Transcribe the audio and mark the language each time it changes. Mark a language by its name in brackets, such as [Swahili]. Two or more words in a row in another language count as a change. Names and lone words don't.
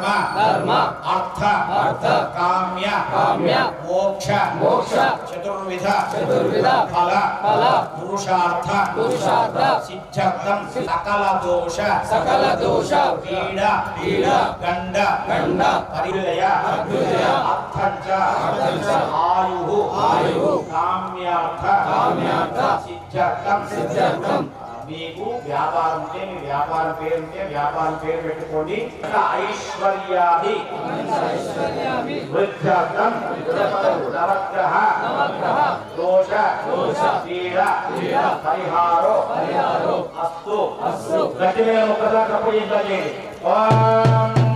[Sanskrit] ಧರ್ಮ ಅರ್ಥ ಅರ್ಥ ಕಾಮ್ಯ ಕಾಮ್ಯ ಮೋಕ್ಷ ಮೋಕ್ಷ ಚತುರ್ವಿಧ ಚತುರ್ವಿಧ ಫಲ ಫಲ ಪುರುಷಾರ್ಥ ಪುರುಷಾರ್ಥ ಸಿದ್ಧಾರ್ಥಂ ಸಕಲ ದೋಷ ಪೀಡ ಪೀಡ ಗಂಡ ಗಂಡ ಪರಿಲಯ ಪರಿಲಯ ಅರ್ಥಂಚ ಅರ್ಥಂಚ ಆಯುಃ ಆಯುಃ ಕಾಮ್ಯಾರ್ಥ కామ్యార్థ సిద్ధార్థం [Telugu] మీకు వ్యాపారం ఉంటే మీ వ్యాపారం పేరు పెట్టుకోండి [Sanskrit] ఐశ్వర్యాది వృద్ధ్యార్థం నవగ్రహ దోష పీడ పరిహారో అస్తు [Telugu] గట్టి మీద ఒక్కసారి తప్పయించండి [Sanskrit] ఓం